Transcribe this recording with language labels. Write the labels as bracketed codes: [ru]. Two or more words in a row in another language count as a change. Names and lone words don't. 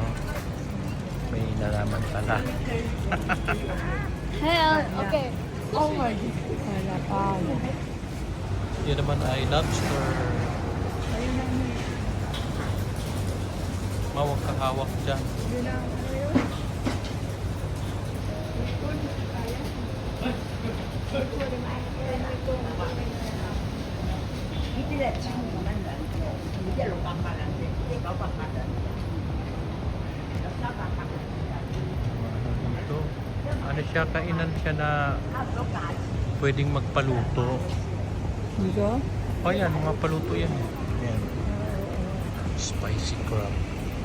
[tl] May nalaman pala. Okay. [en] Oh my God. [tl] Wala pa. Yan naman ay lobster. Ayun lang yun. Mawag kahawak dyan. Yun lang. Ayun. [yue] 呢啲咧千五蚊兩個，一600人嘅，一900人，有300人。 [tl] Ito. Ano siya, kainan siya na [yue] 差唔多價錢。 [tl] pwedeng magpaluto. Dito? O yan, mga paluto yan. Yan. [en] Spicy crab.